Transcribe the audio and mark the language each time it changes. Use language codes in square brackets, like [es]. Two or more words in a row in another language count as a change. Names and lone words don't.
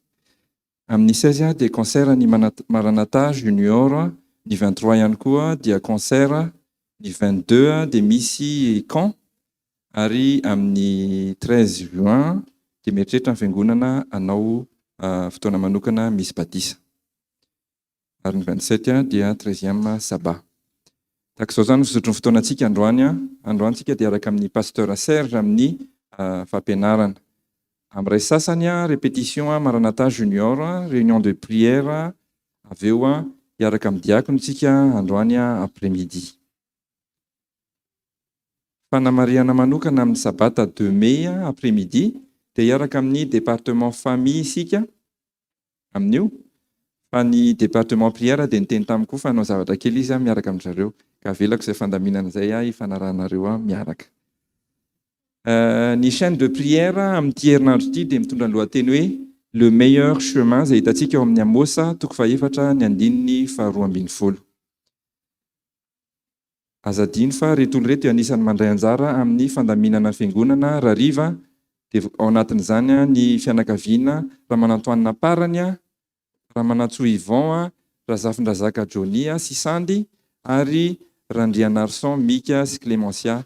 [mg] Amin'ny 16 dia concert ny Maranatha Junior, ny 23 ihany koa dia concert, ny 22 dia misy camp, ary amin'ny 13 juin dia mieritreritra ny fiangonana anao fotoana manokana misy batisa. Ary ny 27 dia 13e sabbat. Tak'izao zany fisotro ny fotoanantsika androany. Androantsika dia araka amin'ny pasteur Serge amin'ny fampianarana. Amin'iray sasany répétition Maranatha Junior, [fr] réunion de prière, [mg] avy eo hiaraka amin'ny diakonontsika androany après-midi. Fanamariana manokana amin'ny sabata 2 [fr] mai après-midi [mg] dia hiaraka amin'ny [fr] département famille [mg] isika amin'io. Fa ny [fr] département prière [mg] dia niteny tamiko fa hanao zavatra kely izy miaraka amin'zareo. Ka avelako izay fandaminana izay hifanarahanareo miaraka. Ny [fr] chaîne de prière [mg] amin'ity herinandro ity dia mitondra ny lohateny hoe [fr] le meilleur chemin [mg] izay hitantsika eo amin'ny Amosa 4:4-12. Azadino fa reto olona reto anisan'ny mandray anjara amin'ny fandaminana fiangonana Rariva dia ao anatin'izany ny fianakaviana Ramanantoanina Parany, Ramanantso Yvon, Razafindrazaka Johnny sy Sandy ary Randriana Arson, Mika sy Clémencia.